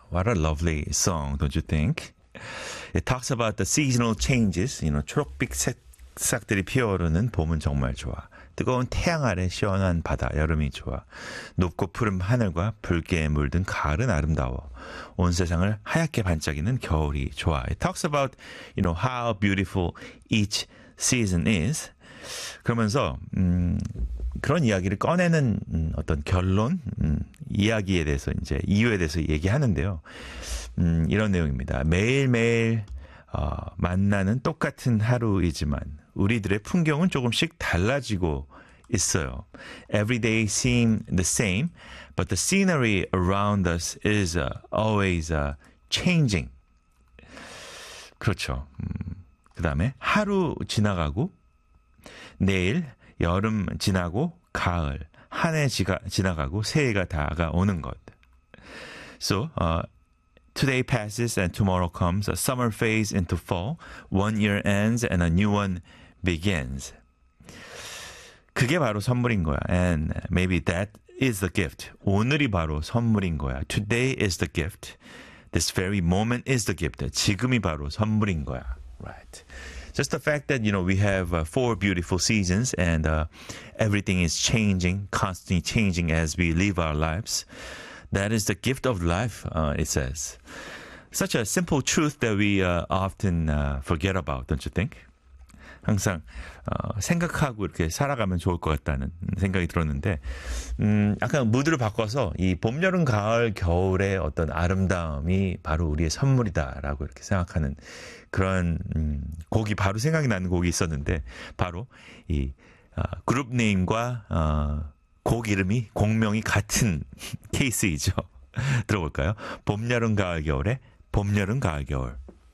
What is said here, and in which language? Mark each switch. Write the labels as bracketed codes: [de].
[en] What a lovely song, don't you think? It talks about the seasonal changes, you know, [ko] 초록빛 색색들이 피어오르는 봄은 정말 좋아. 뜨거운 태양 아래 시원한 바다, 여름이 좋아. 높고 푸른 하늘과 붉게 물든 가을은 아름다워. 온 세상을 하얗게 반짝이는 겨울이 좋아. [en] It talks about, you know, how beautiful each season is. [ko] 그러면서 그런 이야기를 꺼내는 어떤 결론, 이야기에 대해서 이제 이유에 대해서 얘기하는데요. 이런 내용입니다. 매일매일 만나는 똑같은 하루이지만 우리들의 풍경은 조금씩 달라지고 있어요. [en] Every day seem the same, but the scenery around us is always changing. [ko] 그렇죠. 그 다음에 하루 지나가고 내일 여름 지나고 가을 한 해 지나가고 새해가 다가오는 것. [en] So, today passes and tomorrow comes, a summer phase into fall. One year ends and a new one begins. [ko] 그게 바로 선물인 거야. [en] And maybe that is the gift. [ko] 오늘이 바로 선물인 거야. [en] Today is the gift. This very moment is the gift. [ko] 지금이 바로 선물인 거야. [en] Right. Just the fact that, you know, we have four beautiful seasons and everything is changing, constantly changing as we live our lives. That is the gift of life, it says. Such a simple truth that we often forget about, don't you think? [ko] 항상 생각하고 이렇게 살아가면 좋을 것 같다는 생각이 들었는데 약간 무드를 바꿔서 이 봄, 여름, 가을, 겨울의 어떤 아름다움이 바로 우리의 선물이다라고 이렇게 생각하는 그런 곡이 바로 생각이 나는 곡이 있었는데 바로 이 그룹 네임과 곡 이름이 곡명이 같은 케이스이죠. 들어볼까요? 봄, 여름, 가을, 겨울의 봄, 여름, 가을, 겨울.